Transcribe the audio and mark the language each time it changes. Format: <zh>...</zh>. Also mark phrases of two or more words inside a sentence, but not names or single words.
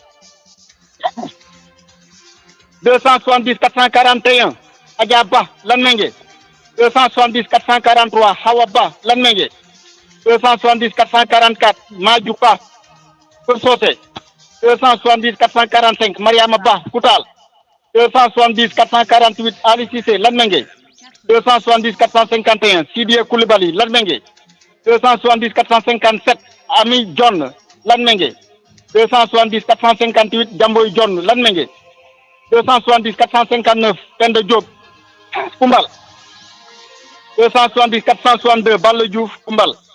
<fr>270 441 Adja Ba Lanmengue 270 443 Hawa Ba Lanmengue 270 444 Madiou Ba Keur Socé 270 445 Mariama Ba Koutal 270 448 Ali Cissé Lanmengue 270 451 Sidiya Koulibaly Lanmengue 270 457 Ami John Lanmengue 270 458 Jamboy John Lanmengue 270 459 Penda Diop Koumbal 270 462 Balla Diouf Koumbal</fr>